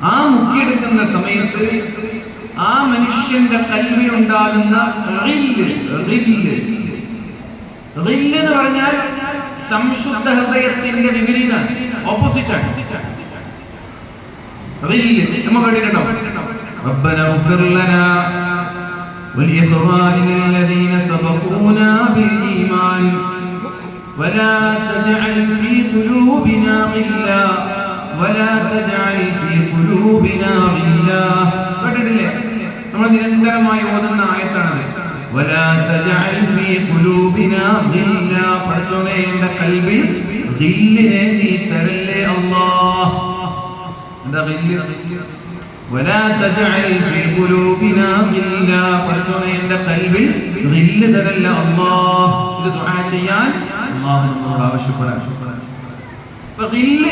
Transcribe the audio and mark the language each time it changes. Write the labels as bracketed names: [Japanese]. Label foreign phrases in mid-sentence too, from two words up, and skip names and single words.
[Malayalam] ആ മുക്കിയെടുക്കുന്ന സമയത്ത് ആ മനുഷ്യന്റെ കൽവിലുണ്ടാകുന്ന എന്ന് പറഞ്ഞാൽ സംശുദ്ധ ഹൃദയത്തിന്റെ വിപരീതമാണ്, ഓപ്പോസിറ്റാണ്. നമ്മൾ കേട്ടിട്ടുണ്ടോ? [Arabic] ربنا اغفر لنا ولإخواننا الذين سبقونا بالإيمان ولا تجعل في قلوبنا غلا ولا تجعل في قلوبنا غلا. [Malayalam] കേട്ടിട്ടില്ലേ? നമ്മൾ നിരന്തരമായി ഓതുന്ന ആയത്താണത്. [Arabic] ولا تجعل في قلوبنا غلا. [Malayalam] പടച്ചോനെ എൻ്റെ കൽബിൽ ഗില്ലിനെ നീ തരല്ലേ അല്ലാഹ്. എന്താ ഗില്ല്? [Arabic] ولا تجعل في قلوبنا غلا. [Malayalam] പടച്ചോനെ എൻ്റെ കൽബിൽ ഗില്ല് തരല്ല അല്ലാഹ്. ഇത് ദുആ ചെയ്യാൻ അല്ലാഹു നമ്മോട് ആവശ്യപ്പെടാൻ.